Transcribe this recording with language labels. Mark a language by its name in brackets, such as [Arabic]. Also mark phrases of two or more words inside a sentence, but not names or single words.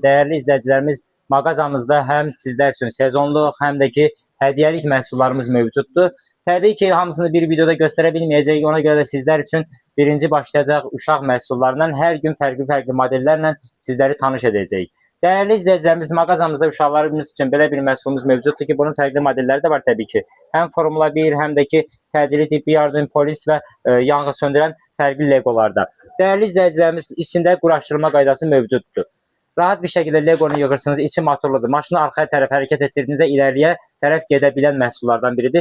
[Turkish] Değerli izleyicilerimiz, mağazamızda hem sizler için sezonluq, hem de ki hediyelik məhsullarımız mevcuttur. Tabii ki [Azerbaijani] hamısını bir videoda gösterebilmeyeceğiz. Ona göre de sizler için birinci başlayacaq uşaq məhsullarından her gün fərqli modellerle sizleri tanış edeceğiz. [Turkish] Değerli izleyicilerimiz, [Azerbaijani] mağazamızda uşaqlarımız için belə bir məhsulumuz mevcutdur ki, bunun fərqli modelləri də var tabii ki. Hem Formula 1, hem de ki təcili tibbi yardım, polis ve yanğı söndürən fərqli legolarda. [Turkish] Değerli izleyicilerimiz, [Azerbaijani] içinde quraşdırma qaydası mevcuddur. Rahat bir şekilde Legonu yığırsınız, içi motorludur. Maşını arxaya tərəf hərəkət etdirdiğinizdə ileriye tərəf gedə bilən məhsullardan biridir.